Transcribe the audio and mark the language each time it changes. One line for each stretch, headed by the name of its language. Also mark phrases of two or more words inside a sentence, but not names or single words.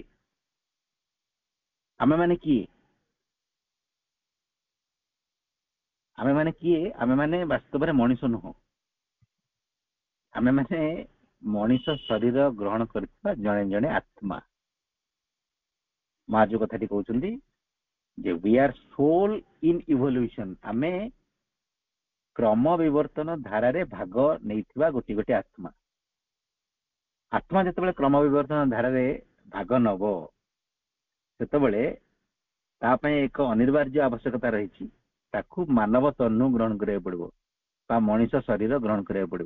Odia: ଆମେମାନେ କିଏ? ଆମେମାନେ କିଏ? ଆମେମାନେ ବାସ୍ତବରେ ମଣିଷ ନୁହଁ। ଆମେମାନେ ମଣିଷ ଶରୀର ଗ୍ରହଣ କରିଥିବା ଜଣେ ଜଣେ ଆତ୍ମା। ମା ଯୋଉ କଥାଟି କହୁଛନ୍ତି ଯେ
English: we are soul in evolution,
Odia: ଆମେ କ୍ରମ ବିବର୍ତ୍ତନ ଧାରାରେ ଭାଗ ନେଇଥିବା ଗୋଟି ଗୋଟି ଆତ୍ମା। ଆତ୍ମା ଯେତେବେଳେ କ୍ରମ ବିବର୍ତ୍ତନ ଧାରାରେ ଭାଗ ନବ, ସେତେବେଳେ ତା ପାଇଁ ଏକ ଅନିବାର୍ଯ୍ୟ ଆବଶ୍ୟକତା ରହିଛି, ତାକୁ ମାନବ ତନୁ ଗ୍ରହଣ କରିବାକୁ ପଡିବ ବା ମଣିଷ ଶରୀର ଗ୍ରହଣ କରିବାକୁ ପଡିବ।